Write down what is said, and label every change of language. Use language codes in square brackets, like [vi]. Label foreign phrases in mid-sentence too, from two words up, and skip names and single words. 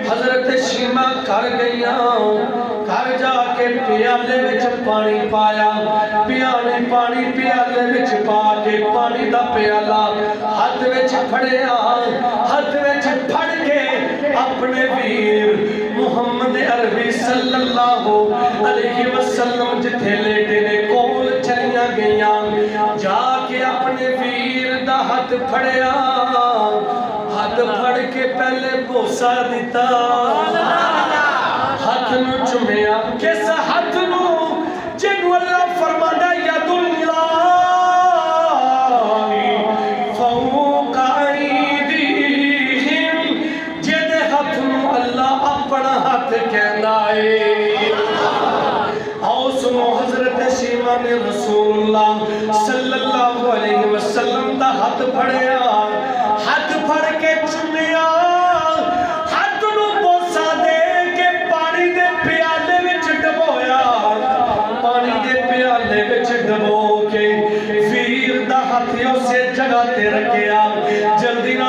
[pa] حضرت شیما گھر گئیاں، گھر جا کے پیالے وچ پانی پایا، پیا نے پانی پیالے وچ پا کے پانی دا پیالہ ہاتھ وچ پھڑیا، ہاتھ وچ پھڑ کے اپنے ویر محمد عربی [ar] صلى الله عليه وسلم [pa] جتھے لیٹے نے کول چلیاں گئیاں، جا کے اپنے ویر دا ہاتھ پھڑیا، ہاتھ پھڑ کے پہلے بوسہ دتا, ہاتھ نوں چمیا، کس ہاتھ نوں جنوں اللہ فرماندا [ar] يد الله فوق أيديهم, [pa] جہدے ہاتھ نوں اللہ اپنا ہاتھ کہندا ہے. آؤ سنو حضرت شیما نے رسول اللہ [ar] صلى الله عليه وسلم [pa] دا ہاتھ پھڑیا، ہاتھ پھڑ کے چمیا, ڈبو کے ویر دا ہاتھ اسے جگہ تے رکھیا، جلدی نہ